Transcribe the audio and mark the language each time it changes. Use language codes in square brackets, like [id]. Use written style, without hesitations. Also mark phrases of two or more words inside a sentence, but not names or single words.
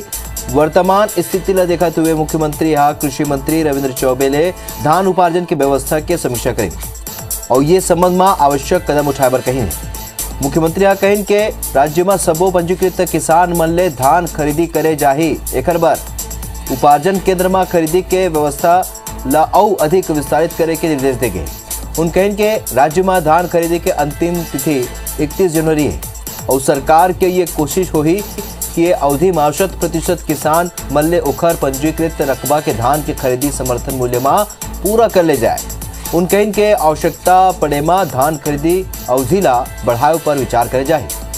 [hne] वर्तमान स्थिति ला देखते हुए मुख्यमंत्री कृषि मंत्री रविंद्र चौबे ने धान उपार्जन की व्यवस्था की समीक्षा करी और ये संबंध में आवश्यक कदम उठाए बर कही। मुख्यमंत्री कहिन के राज्य में सबो पंजीकृत किसान मन ले धान खरीदी करे जाही। एकर बर उपार्जन केंद्र में खरीदी के व्यवस्था ला और अधिक विस्तारित करे के निर्देश दे गए। उन कहिन के राज्य में धान खरीदी के अंतिम तिथि 31 जनवरी है और सरकार के ये कोशिश होगी कि ये अवधि में 60% किसान मन ले ओखर पंजीकृत रकबा के धान के खरीदी समर्थन मूल्य में पूरा कर ले जाए। उन कहिन के आवश्यकता पड़े में धान खरीदी अवधि ला बढ़ाए पर विचार करे जाए।